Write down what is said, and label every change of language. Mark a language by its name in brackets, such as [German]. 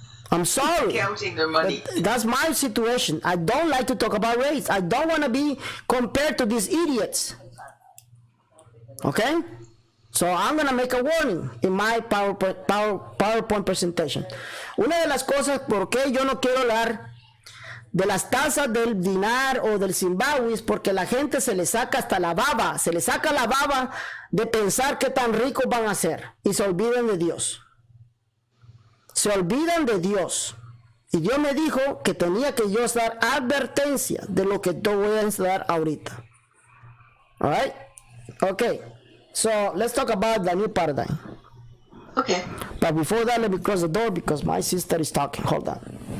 [English] I'm sorry. Counting their money. But that's my situation. I don't like to talk about race. I don't want to be compared to these idiots. Okay? So I'm going to make a warning in my PowerPoint presentation. [Spanish] Una de las cosas por qué yo no quiero hablar de las tasas del dinar o del Zimbabue es porque la gente se le saca hasta la baba. Se le saca la baba de pensar qué tan ricos van a ser. Y se olvidan de Dios. Se olvidan de Dios. Y Dios me dijo que tenía que yo dar advertencia de lo que yo voy a dar ahorita. [English] Alright? Okay. So, let's talk about the new paradigm. Okay. But before that, let me close the door because my sister is talking. Hold on.